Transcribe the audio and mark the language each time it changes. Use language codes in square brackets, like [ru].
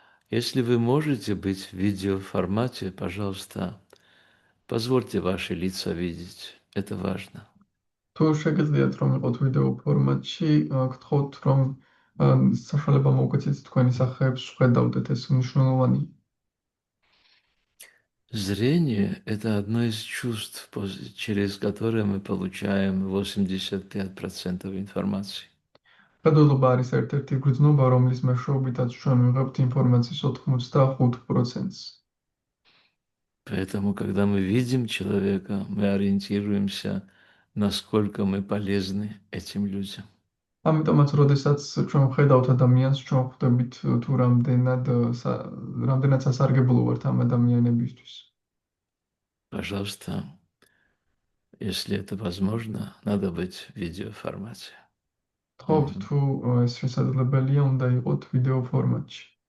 [ru] Если вы можете быть в видеоформате, пожалуйста, позвольте ваши лица видеть. Это важно. [ka] თუ შეგიძლიათ რომ იყოთ ვიდეო ფორმატში, გთხოვთ რომ საშუალება მოგეცეთ თქვენი სახეებს ხედავდეთ, ეს მნიშვნელოვანია. [ru] Зрение – это одно из чувств, через которое мы получаем 85% информации. [ka] ხედულობა არის ერთ-ერთი გრძნობა, რომლის მეშვეობითაც ჩვენ ვიღებთ ინფორმაციის 85%-ს. [ru] Поэтому, когда мы видим человека, мы ориентируемся, насколько мы полезны этим людям. [ka] ამიტომაც, როდესაც ჩვენ ვხედავთ ადამიანს, ჩვენ ხვდებით თუ რამდენად სასარგებლო ვართ ამ ადამიანებისთვის. [ru] Пожалуйста, если это возможно, надо быть в видеоформате. [ka] გთხოვთ თუ ეს შესაძლებელია, უნდა იყოთ ვიდეო ფორმატში.